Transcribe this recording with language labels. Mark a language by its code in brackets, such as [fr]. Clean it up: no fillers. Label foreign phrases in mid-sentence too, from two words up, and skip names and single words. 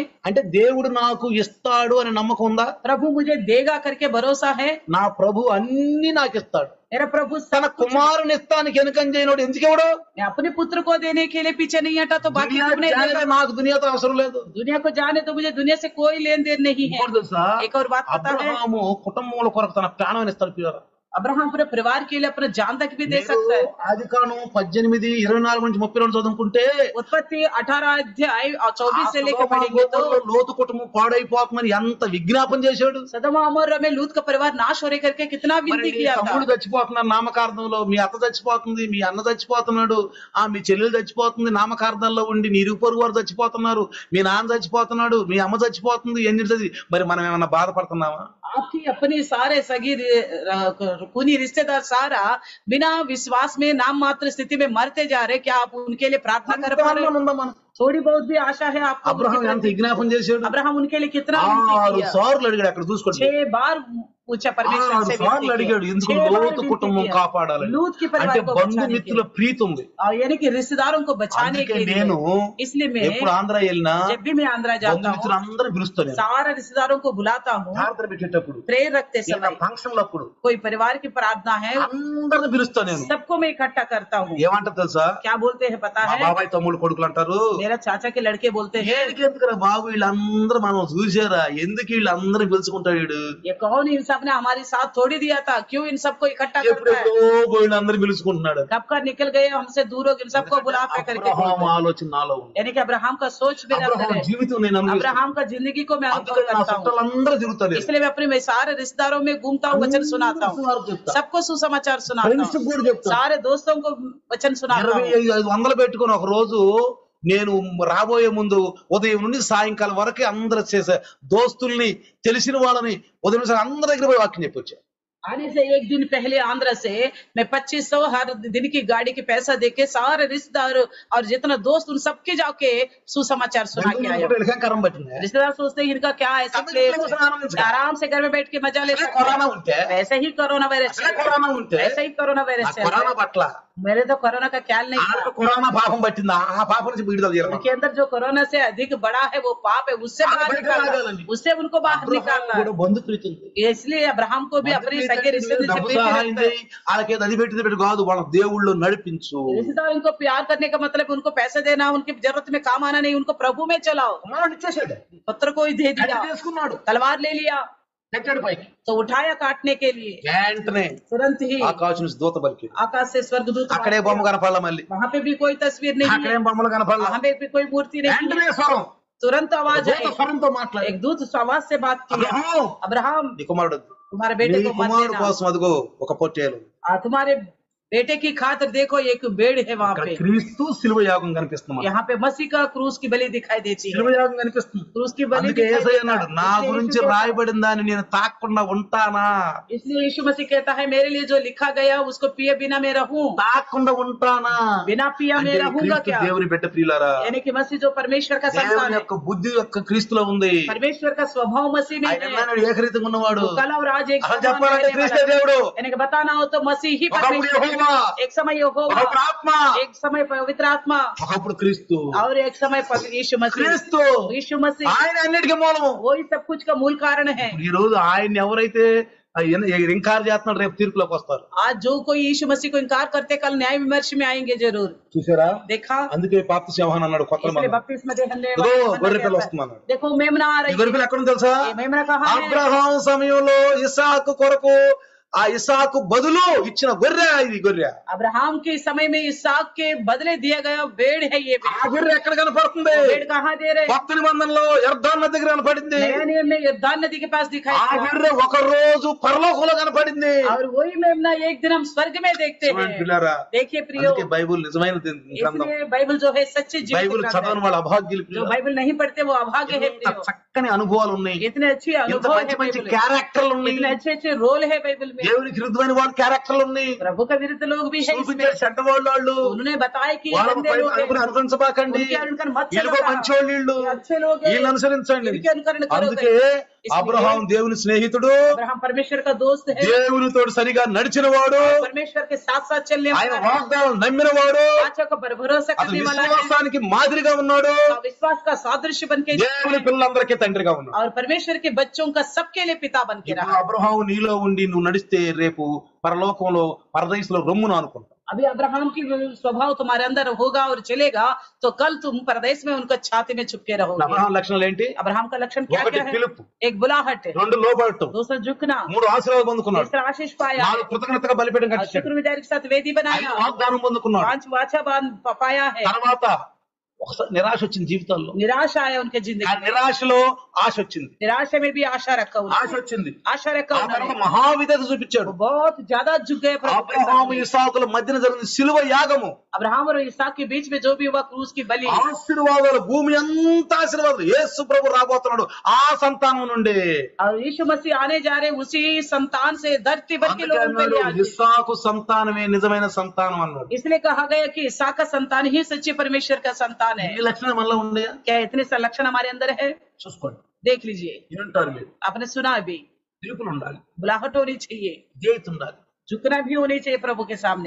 [te] అంటే దేవుడు నాకు ఇస్తాడు అనే నమ్మకం ఉందా? [hi] प्रभु मुझे देगा करके भरोसा है। [te] నా ప్రభు అన్ని నాకు ఇస్తాడు. [hi] मेरा प्रभु [te] తన [hi] सब कुछ, [te] కుమారుని ఇస్తానికి వెనుకం చేయనోడు ఎందుకు ఇవ్వడు? [hi] मैं अपने पुत्र को देने के लिए पीछे नहीं हटा तो बाकी దునియా तुमने జానే देगा। [te] నాకు దునియాతో అవసరం లేదు. [hi] दुनिया को जाने तो मुझे दुनिया से कोई लेन देन नहीं है। [te] ఇంకోటి తెలుసా? [hi] एक और बात पता है, [te] అబ్రహాము కుటుంబముల కొరకు తన ప్రాణాన్ని ఇస్తాడు పిల్లరా. [hi] अब्राहम पूरे परिवार के लिए अपना जान तक भी दे [te] మీరు [hi] सकता है। [te] ఆదికాండం 18:24-32 చదువుకుంటే [hi] उत्पत्ति 18 अध्याय और 24 से [te] ఆ [hi] लेकर [te] సొదొమ [hi] पढ़ेंगे तो [te] గొమొర్రా లోతు కుటుంబం పాడైపోతుందని ఎంత విజ్ఞాపన చేశాడు. [hi] सदोम अमोरा में लूत का परिवार नाश होने करके कितना [te] మరి [hi] विनती [te] నీ [hi] किया था। [te] తమ్ముడు చచ్చిపోతున్నాడు నామకార్థంలో, మీ అత్త చచ్చిపోతుంది, మీ అన్న చచ్చిపోతున్నాడు, మీ చెల్లెలు చచ్చిపోతుంది నామకార్థంలో ఉండి, నీ ఇరుగు పొరుగు వారు చచ్చిపోతున్నారు, మీ నాన్న చచ్చిపోతున్నాడు, మీ అమ్మ చచ్చిపోతుంది, ఎన్ని మరి మనం ఏమన్నా బాధపడుతున్నామా? [hi] आपकी अपनी सारे सगी खूनी रिश्तेदार सारा बिना विश्वास में नाम मात्र स्थिति में मरते जा रहे, क्या आप उनके लिए प्रार्थना कर पा रहे? [te] ఉందా మనం? [hi] थोड़ी बहुत भी आशा है आपको? [te] అబ్రహాం ఎంత విజ్ఞాపన చేశాడు? [hi] अब्राहम उनके लिए कितना विनती 6 किया? [te] సార్లు అడిగాడు. అక్కడ చూసుకోండి, [hi] 6 बार पूछा परमेश्वर से [te] 6 సార్లు [hi] विनती [te] అడిగాడు [hi] किया। [te] ఎందుకు [hi] 6 बार [te] లోతు [hi] विनती [te] కుటుంబం [hi] किया। [te] కాపాడాలని. [hi] लूत के परिवार [te] అంటే [hi] को बचाने के [te] బంధుమిత్రుల [hi] लिए, [te] ప్రీతి ఉంది. [hi] और यानी कि रिश्तेदारों को बचाने [te] అందుకే [hi] के लिए। [te] నేను [hi] इसलिए मैं [te] ఎప్పుడు ఆంధ్ర వెళ్ళినా [hi] जब भी मैं आंध्रा जाता हूँ [te] బంధుమిత్రులు అందరూ పిలుస్తాను. [hi] सारे रिश्तेदारों को बुलाता हूँ। [te] ప్రార్థన పెట్టేటప్పుడు, [hi] प्रेयर रखते समय, [te] ఫంక్షన్లప్పుడు [hi] कोई परिवार की प्रार्थना है, [te] అందరిని పిలుస్తాను నేను. [hi] सबको मैं इकट्ठा करता हूँ। [te] ఏమంటారు తెలుసా? [hi] क्या बोलते हैं पता [te] మా [hi] है? [te] బాబాయ్ తమ్ముడు కొడుకులు అంటారు, [hi] मेरा चाचा के लड़के बोलते हैं, [te] ఎందుకురా బాబు వీళ్ళందరూ మనం చూసారా, ఎందుకు వీళ్ళందరూ పిలుచుకుంటాడు వీడు, [hi] ये कौन इन सब ने हमारे साथ थोड़ी दिया था, क्यों इन सबको इकट्ठा करता है? [te] ఎప్పుడెప్పుడో వీళ్ళందరూ పిలుచుకుంటున్నాడు. [hi] कब का निकल गए हमसे दूर हो, इन सबको बुला के करके [te] అబ్రహాం [hi] बोलते हैं। [te] ఆలోచన నాలో ఉంది. [hi] यानी कि अब्राहम का सोच मेरे अंदर [te] అబ్రహాం [hi] है। [te] జీవితం నేను అనుభవిస్తాను. [hi] अब्राहम का जिंदगी को मैं अनुभव [te] అందుకని నా [hi] करता हूँ। [te] చుట్టాలందరూ తిరుగుతారు. [hi] इसलिए मैं अपने मैं सारे रिश्तेदारों में घूमता हूँ, वचन सुनाता हूँ, सबको सुसमाचार सुनाता [te] ఫ్రెండ్స్ [hi] हूँ, [te] కూడా చెప్తాను. [hi] सारे दोस्तों को वचन सुनाता हूँ। [te] 2500 పెట్టుకొని ఒక రోజు నేను రాబోయే ముందు ఉదయం నుండి సాయంకాలం వరకు అందరూ చేసే దోస్తుల్ని తెలిసిన వాళ్ళని ఉదయం నుంచి అందరి దగ్గర పోయి వాక్యం చెప్పొచ్చా. [hi] आने से एक दिन पहले आंध्र से मैं 2500 हर दिन की गाड़ी के पैसा देके सारे रिश्तेदार और जितना दोस्त उन सबके जाके सुसमाचार सुना के आया। [te] కరం పట్టింది. [hi] रिश्तेदार सोचते हैं इनका क्या ऐसा आराम से घर में बैठ के मजा ले सकते [te] కరోనా [hi] हैं। [te] ఉంటే [hi] ऐसे ही कोरोना वायरस है, [te] కరోనా ఉంటే [hi] ऐसे ही कोरोना [te] ఆ [hi] वायरस है। [te] కరోనా పట్ల [hi] मेरे तो कोरोना का ख्याल नहीं था। [te] ఆడకు కరోనా పాపం పట్టింది. ఆ పాపం నుంచి విడుదల చేయాలి. [hi] उनके अंदर जो कोरोना से अधिक बड़ा है वो पाप है, उससे बाहर निकालना, उससे उनको बाहर निकालना [te] కూడా బంధు ప్రీతి ఉంది. [hi] है। इसलिए अब्राहम को भी अपने सगे रिश्तेदार से [te] డబ్బు [hi] प्रीति [te] సహాయం [hi] रखता है। [te] చేయి, వాళ్ళకి అది పెట్టింది పెట్టి కాదు, వాళ్ళ దేవుళ్ళు నడిపించు. [hi] रिश्तेदार उनको प्यार करने का मतलब उनको पैसे देना, उनकी जरूरत में काम आना नहीं, उनको प्रभु में चलाओ। [te] కుమారుడు ఇచ్చేసాడు, [hi] पत्र को ही दे दिया, [te] అది చేసుకున్నాడు, [hi] तलवार ले लिया [te] పెట్టాడు పైకి. [hi] तो उठाया काटने के लिए, [te] వెంటనే [hi] तुरंत ही [te] ఆకాశం నుంచి దూత పలికింది. [hi] आकाश से स्वर्गदूत [te] అక్కడే బొమ్మ కనపడాల, మళ్ళీ [hi] वहां पे भी कोई तस्वीर नहीं है, [te] అక్కడేం బొమ్మలు కనపడాల. [hi] वहां पे भी कोई मूर्ति नहीं [te] వెంటనే [hi] है। [te] స్వరం, [hi] तुरंत आवाज [te] దూత [hi] आई, [te] స్వరంతో మాట్లాడి, [hi] एक दूत आवाज से बात की, [te] అబ్రహాం [hi] अब्राहम [te] నీ కుమారుడు, [hi] तुम्हारे [te] నీ [hi] बेटे को मत [te] కుమారుడు [hi] देना, [te] కోసం అదిగో ఒక పొట్టేలు, [hi] तुम्हारे बेटे की खातिर देखो एक बेड़ है वहां [te] ఇక్కడ [hi] पे, [te] క్రీస్తు శిలువ యాగం కనిపిస్తుంది మనకు. [hi] यहाँ पे मसीह का क्रूस की बलि दिखाई देती है, [te] శిలువ యాగం కనిపిస్తుంది. [hi] क्रूस की बलि [te] అందుకే [hi] दिखाई [te] యేసయ్య [hi] देता [te] అన్నాడు, [hi] है। [te] నా [hi] इसलिए [te] గురించి [hi] यीशु कहता- [te] రాయబడిన దాన్ని నేను తాకకుండా ఉంటానా, [hi] इसलिए यीशु मसीह कहता है मेरे लिए जो लिखा गया उसको पिए बिना मैं रहूं, [te] తాకకుండా ఉంటానా [hi] बिना पिया [te] అంటే [hi] मैं रहूंगा [te] క్రీస్తు [hi] क्या? [te] దేవుని బిడ్డ ప్రియులారా, [hi] यानी कि मसीह जो परमेश्वर का संतान [te] దేవుని [hi] है, [te] యొక్క బుద్ధి యొక్క క్రీస్తులో ఉంది. [hi] परमेश्वर का स्वभाव मसीह में [te] ఆయన [hi] है, [te] అన్నాడు ఏకరీతిగా ఉన్నవాడు. [hi] वो कल और आज एक [te] అసలు [hi] समान [te] చెప్పాలంటే [hi] रहने [te] క్రీస్తే [hi] वाला है। [te] దేవుడు, [hi] यानी कि बताना हो तो मसीह ही [te] ఒకప్పుడు [hi] परमेश्वर [te] యెహోవా, [hi] है। एक समय यहोवा, [te] ఒకప్పుడు ఆత్మ, [hi] एक समय पवित्र आत्मा [te] ఒకప్పుడు క్రీస్తు. [hi] और एक समय यीशु मसीह। [te] క్రీస్తు [hi] यीशु मसीह [te] ఆయన అన్నిటికీ మూలము. [hi] वही सब कुछ का मूल कारण है। [te] ఈ రోజు ఆయన్ని ఎవరైతే ఇంకార్ చేస్తున్నాడు రేపు తీర్పులోకి వస్తారు. [hi] आज जो कोई यीशु मसीह को इनकार करते कल न्याय विमर्श में आएंगे जरूर। [te] చూసారా, [hi] देखा, [te] అందుకే బాప్తిస్మ యోహాను అన్నాడు కొత్త [hi] इसलिए बपतिस्मा देने [te] ఇదిగో [hi] वाला [te] గొర్రె పిల్ల [hi] कहता है, [te] వస్తుంది అన్నాడు. [hi] देखो मेमना आ [te] ఈ [hi] रही [te] గొర్రె పిల్ల [hi] है। [te] ఎక్కడ ఉందో తెలుసా, [hi] ये मेमना कहाँ है? [te] అబ్రహాం సమయంలో ఇసాకు కొరకు ఆ ఇసాకు బదులు ఇచ్చిన గొర్రె ఇది గొర్రె. [hi] अब्राहम के समय में इसहाक के बदले दिया गया भेड़ है ये [te] ఆ గొర్రె ఎక్కడ కనపడుతుంది? [hi] भेड़ कहाँ दे रहे? [te] కొత్త నిబంధనలో యర్దాను నది దగ్గర కనపడింది. [hi] नया नियम में यरदान नदी के पास दिखाई [te] ఆ [hi] दिया। [te] గొర్రె ఒక రోజు పరలోకంలో కనపడింది. [hi] और वही मेमना एक दिन हम स्वर्ग में देखते [te] చూడండి [hi] हैं। [te] పిల్లారా, [hi] देखिए प्रियो, [te] అందుకే బైబుల్ నిజమైన గ్రంథం. [hi] इसलिए बाइबल जो है सच्ची जीवित [te] బైబుల్ [hi] ग्रंथ [te] చదవని [hi] है। [te] వాళ్ళు అభాగ్యులు [hi] जो [te] పిల్లలు. [hi] बाइबल नहीं पढ़ते वो अभागे है [te] ఇంత [hi] प्रियो। [te] చక్కని అనుభవాలు ఉన్నాయి, [hi] इतने अच्छे [te] ఇంత [hi] अनुभव [te] మంచి [hi] है [te] మంచి [hi] बाइबल में। [te] క్యారెక్టర్లు ఉన్నాయి, [hi] इतने अच्छे अच्छे रोल है बाइबल में। [te] దేవునికి విరుద్ధమైన వాళ్ళ క్యారెక్టర్లు ఉన్నాయి. [hi] प्रभु का विरुद्ध लोग भी है इसमें। [te] చూపించారు చెడ్డ వాళ్ళు, [hi] उन्होंने बताया कि [te] వాళ్ళ [hi] गंदे लोग हैं, [te] అనుసరించబాకండి, [hi] उनके अनुकरण मत [te] వీళ్ళకో [hi] चलो, [te] మంచోళ్ళు వీళ్ళు, [hi] ये अच्छे लोग हैं, [te] వీళ్ళని అనుసరించండి. [hi] इनके अनुकरण करो। [te] అందుకే అబ్రహాం దేవుని స్నేహితుడు, [hi] अब्राहम परमेश्वर का दोस्त है, [te] దేవునితో సరిగా నడిచిన వాడు, [hi] परमेश्वर के साथ साथ चलने [te] ఆయన [hi] वाला है, [te] వాగ్దానం నమ్మిన వాడు, [hi] वाचा को पर भरोसा [te] అతను [hi] करने वाला है, [te] విశ్వాసానికి మాదిరిగా ఉన్నాడు, [hi] विश्वास का सादृश्य बन के [te] దేవుని పిల్లలందరికీ తండ్రిగా ఉన్నాడు. [hi] और परमेश्वर के बच्चों का सबके लिए पिता बन के [te] ఇప్పుడు [hi] रहा। [te] అబ్రహాం నీలో ఉండి నువ్వు నడిస్తే రేపు పరలోకంలో పరదేశంలో రొమ్మును అనుకుంటావు. [hi] अभी अब्राहम की स्वभाव तुम्हारे अंदर होगा और चलेगा तो कल तुम परदेश में उनका छाती में छुपके रहोगे। [te] అబ్రహాం లక్షణాలు ఏంటి? [hi] अब्राहम का लक्षण क्या [te] ఒకటి [hi] क्या है? [te] పిలుపు, [hi] एक बुलाहट है, [te] రెండు లోబడటం, [hi] दूसरा झुकना, [te] మూడు ఆశీర్వాదం పొందుకున్నాడు, [hi] तीसरा आशीष पाया, [te] నాలుగు కృతజ్ఞతగా బలిపీఠం [hi] और [te] కట్టించాడు, [hi] शुक्रगुजारी के साथ वेदी [te] ఐదు [hi] बनाया, [te] వాగ్దానం పొందుకున్నాడు. [hi] 5 वाचा पाया है। [te] తర్వాత ఒకసారి నిరాశ వచ్చింది జీవితాల్లో. [hi] निराशा आया उनके [te] ఆ [hi] जिंदगी में, [te] నిరాశలో ఆశ వచ్చింది, [hi] निराशा में भी आशा रखा [te] ఆశ [hi] उन्होंने, [te] వచ్చింది. [hi] आशा रखा [te] ఆ తర్వాత [hi] उन्होंने, [te] మహావిధత చూపించాడు. [hi] वो बहुत ज्यादा झुक गए प्रभु के [te] అబ్రహాము [hi] सामने। [te] ఇసాకుల మధ్యన జరిగిన సిలువ యాగము [hi] अब्राहम और इसहाक के बीच में जो भी हुआ क्रूस की बलि, [te] ఆశీర్వాదాలు, భూమి అంతా ఆశీర్వాదాలు. యేసు ప్రభు రాబోతున్నాడు ఆ సంతానం నుండి. [hi] और यीशु मसीह आने जा रहे उसी संतान से धरती भर के [te] అందుకే [hi] लोगों के [te] అన్నాడు, [hi] लिए आगे। [te] ఇస్సాకు సంతానమే నిజమైన సంతానం అన్నాడు. [hi] इसलिए कहा गया कि इसहाक का संतान ही सच्चे परमेश्वर का संतान है। [te] ఈ లక్షణం మనలో ఉండయా? [hi] क्या इतने सा लक्षण हमारे अंदर है? [te] చూసుకోండి. [hi] देख लीजिए, [te] వింటారు మీరు. [hi] आपने सुना अभी, [te] పిలుపులు ఉండాలి, [hi] बुलाहट होनी चाहिए, [te] జైతు ఉండాలి. [hi] झुकना भी होनी चाहिए प्रभु के सामने।